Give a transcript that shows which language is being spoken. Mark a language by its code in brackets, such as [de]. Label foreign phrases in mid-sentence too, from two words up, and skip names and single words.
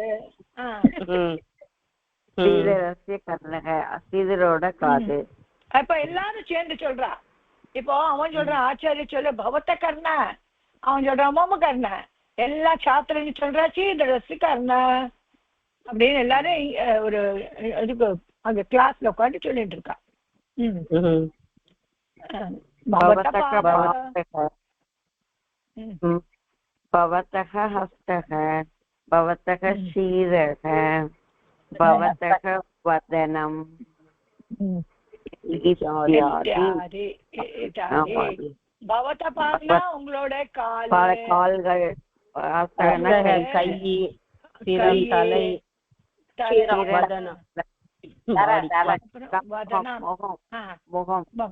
[sa] श्रीधरस्य कर्णक. [ta] ஸ்ரீதரோட காது. அப்ப எல்லாரும் சேர்ந்து சொல்றா. இப்போ அவன் சொல்றான் ஆச்சாரிய சொல்ல [sa] भवतः कर्ण, [ta] அவன் சொல்றான் [sa] मम कर्ण, [ta] எல்லா சாத்திரன்னு சொல்றா [sa] श्रीधरस्य कर्ण [ta] அப்படின்னு எல்லாரும் ஒரு இதுக்கு அங்க கிளாஸ்ல உட்காந்து சொல்லிட்டு இருக்கா. [sa] भवतः हस्तः, भवतः शीरः, भवतः वदनम् [ta] இத்தியாதி. பவத பாருனா உங்களோட கால்கள், கை, சிரம், தலை, வதனம், முகம்,